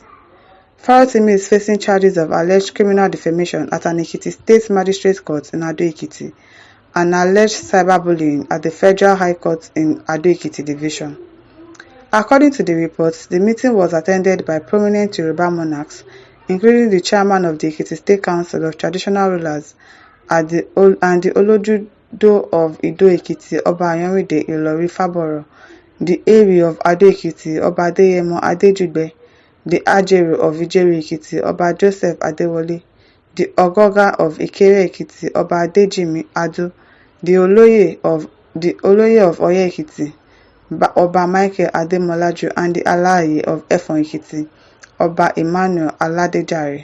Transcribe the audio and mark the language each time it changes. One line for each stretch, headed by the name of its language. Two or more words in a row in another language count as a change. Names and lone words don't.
English: Farotimi is facing charges of alleged criminal defamation at an Ekiti State Magistrate Court in Ado-Ekiti and alleged cyberbullying at the Federal High Court in Ado-Ekiti Division. According to the reports, the meeting was attended by prominent Yoruba monarchs, including the chairman of the Ekiti State Council of Traditional Rulers and the Olojudo of Ido-Ekiti, Oba Ayanride Ilori Faboro, the Eri of Ado-Ekiti, Oba Adeyemo Adejugbe, the Ajeru of Ijeru-Ekiti, Oba Joseph Adewole, the Ogoga of Ikere-Ekiti, Oba Adejimi Adu, the Oloye of Oye-Ekiti, Oba Michael Ademolaju, and the Alaye of Efon-Ekiti, Oba Emmanuel Aladejare.